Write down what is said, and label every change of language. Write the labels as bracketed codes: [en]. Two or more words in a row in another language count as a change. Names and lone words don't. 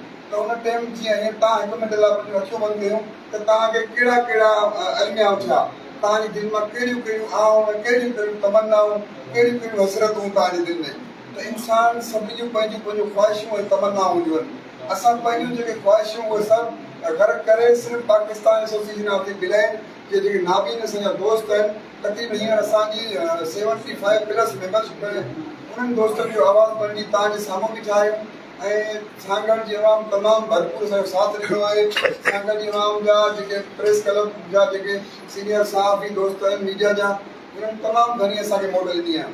[sd] त उन टाइम जीअं हीअं तव्हां हिकु मिंट लाइ पंहिंजूं अखियूं बंदि कयूं त तव्हांखे कहिड़ा कहिड़ा अलमिया उथिया, तव्हांजी दिलि मां कहिड़ियूं कहिड़ियूं आऊं कहिड़ियूं कहिड़ियूं तमन्नाऊं कहिड़ियूं कहिड़ियूं हसरतूं तव्हांजी दिलि में। त इंसानु सभिनी जूं पंहिंजूं पंहिंजूं ख़्वाहिशूं ऐं तमन्नाऊं हूंदियूं आहिनि। असां पंहिंजूं जेके ख़्वाहिशूं उहे सभु ग़र्क़ करे सिर्फ़ु पाकिस्तान एसोसिएशन ऑफ द ब्लाइंड जे जेके नाबीन असांजा दोस्त आहिनि तक़रीबन हींअर असांजी 75 [en] plus membership [sd] में उन्हनि दोस्तनि जो आवाज़ु बणिजी तव्हांजे साम्हूं बीठा आहियूं ऐं सांगड़ जी अवाम तमामु भरपूर असांजो साथ ॾिनो आहे। सांगड़ जी अवाम जा जेके [en] press club [sd] जा जेके सीनियर सहाफ़ी दोस्त आहिनि मीडिया जा उन्हनि तमामु घणी असांखे मोट ॾिनी आहे।